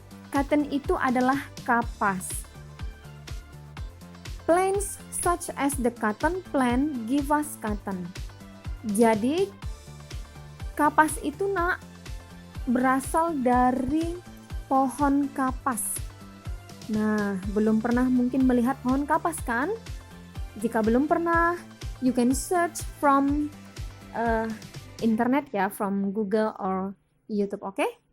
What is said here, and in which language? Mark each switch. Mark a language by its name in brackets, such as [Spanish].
[Indonesian] Cotton itu adalah kapas. [English] Plants such as the cotton plant give us cotton. [Indonesian] Jadi kapas itu berasal dari pohon kapas. Nah, belum pernah mungkin melihat pohon kapas kan? Jika belum pernah, [English] you can search from internet ya, from Google or YouTube, [Indonesian] oke?